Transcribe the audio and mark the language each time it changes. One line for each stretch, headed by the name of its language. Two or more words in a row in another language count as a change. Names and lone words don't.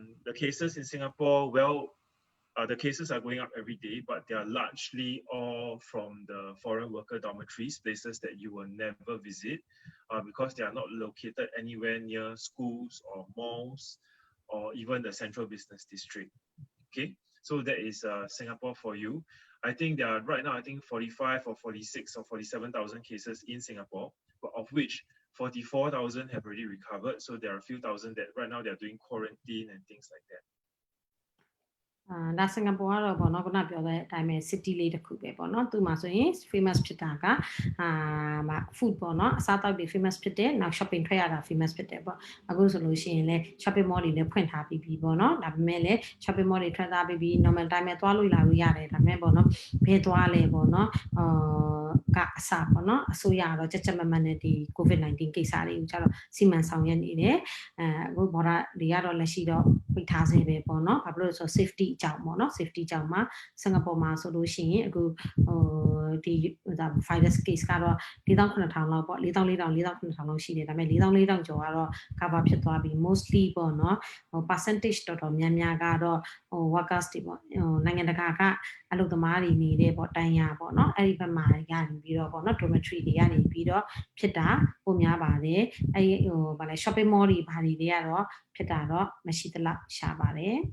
English: The cases in Singapore, well, The cases are going up every day, but they are largely all from the foreign worker dormitories, places that you will never visit because they are not located anywhere near schools or malls or even the central business district. Okay, so that is Singapore for you. I think there are right now, I think 45 or 46 or 47,000 cases in Singapore, but of which 44,000 have already recovered. So there are a few thousand that right now they're doing quarantine and things like that.
Burmese: ဒါစင်ကာပူကတော့ပေါ့နော်ခုနပြောတဲ့အတိုင်းပဲ city လေးတစ်ခုပဲပေါ့နော်သူမှာဆိုရင် famous ဖြစ်တာကfood ပေါ့နော်အစားအသောက်တွေ famous ဖြစ်တယ်နောက် shopping ထွက်ရတာ famous ဖြစ်တယ်ပေါ့အခုဆိုလို့ရှိရင်လည်း
English: shopping mall
Burmese: တွေလည်းဖွင့်ထားပြီးပြီပေါ့ နော်ဒါပေမဲ့လည်း
English: shopping mall
Burmese: တွေထွက်သားပြီးပြီ
English: normal time
Burmese: ပဲသွားလို့လာလို့ရတယ်ဒါပေမဲ့ပေါ့နော်ဘယ်သွားလဲပေါ့နော်ကအစားပေါ့နော်အစိုးရကတော့ကြက်ကြက်မတ်မတ်နဲ့ဒီ COVID-19 ကိ စ္စတွေကိုကျတော့စီမံဆောင်ရွက်နေတယ်အခုဘော်ဒါတွေကတော့လက်ရှိတော့ပိတ်ထားစေပဲပေါ့နော်ဘာဖြစ်လို့လဲဆိုတော့ safety ကြောင့်ပေါ့ နော် safety ကြောင့်မှာစင်ကာပူမှာဆိုလို့ရှိရင်အခုဒီ
English: virus case
Burmese: ကတော့ 4,900 လောက်ပေါ့ 4,400 4,900 လောက်ရှိတယ်ဒါပေမဲ့ 4,400 ကျော်ကတော့ cover ဖြစ်သွားပြီ mostly ပေါ့နော်percentage တော်တော်များများကတော့ workers တွေပေါ့နိုင်ငံတကာကအလုပ်သမားတွေနေတဲ့ပေါ့တန်ရာပေါ့နော်အဲ့ဒီဘက်မှာရနေပြီးတော့ပေါ့နော် dormitory တွေကနေပြီးတော့ဖြစ်တာပုံများပါတယ်အဲ့ဗာလဲ
English: shopping mall
Burmese: တွေဘာတွေတွေကတော့ဖြစ်တာတော့မရှိသလောက်ရှာပါတယ်